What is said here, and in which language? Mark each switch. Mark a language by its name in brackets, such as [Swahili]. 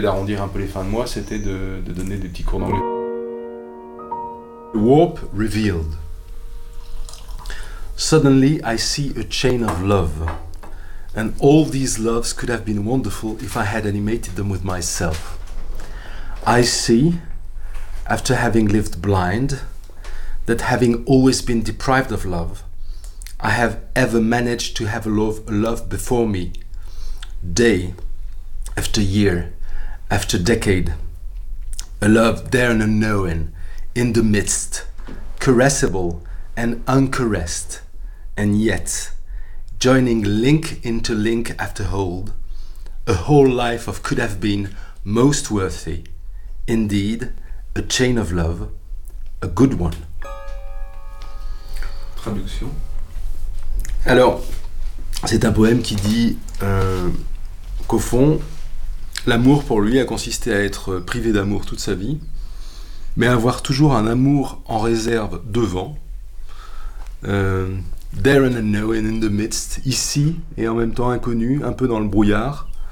[French] d'arrondir un peu les fins de mois, c'était de donner des petits cours d'anglais. [English] Warp revealed. Suddenly, I see a chain of love. And all these loves could have been wonderful if I had animated them with myself. I see, after having lived blind, that having always been deprived of love, I have ever managed to have a love before me, day after year, after decade, a love there and unknown, in the midst, caressable and uncaressed, and yet, joining link into link after hold, a whole life of could have been most worthy, indeed, a chain of love, a good one. [French] Traduction. Alors, c'est un poème qui dit qu'au fond, l'amour pour lui a consisté à être privé d'amour toute sa vie, mais à avoir toujours un amour en réserve devant, [English] there and unknown in the midst, [French] ici et en même temps inconnu, un peu dans le brouillard,